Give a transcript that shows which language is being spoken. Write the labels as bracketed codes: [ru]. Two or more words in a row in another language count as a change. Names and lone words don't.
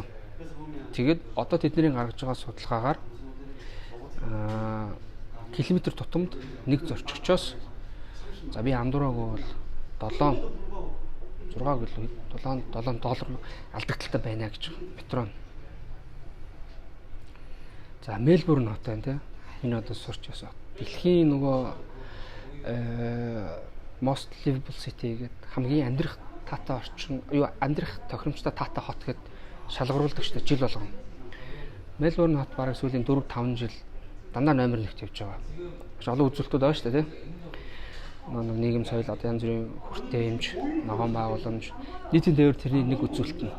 [mn] Тэгээд одоо тэдний гаргаж байгаа судалгаагаар километр тутамд нэг зорчигчоос за би андуураагүй бол 7 $7 алдагдaltaй байна гэж метро. За Мельбурн хот байна тий. Энэ одоо сурч ясаа. Дэлхийн нөгөө [en] most livable city [mn] гэдэг хамгийн амьдрах таатай орчин амьдрах тохиромжтой таатай хот гэд шалгаруулдаг шүү дээ жил болгоно. Мельбурн хот бараг сүүлийн 4-5 жил дандаа номер 1-т явж байгаа. Маш олон үзүүлэлтүүд байгаа шүү дээ тий. Нийгэм соёл одоо янз бүрийн хүртээмж, ногоон байгууламж, нийтийн тээвэр тэрний нэг үзүүлэлт нь.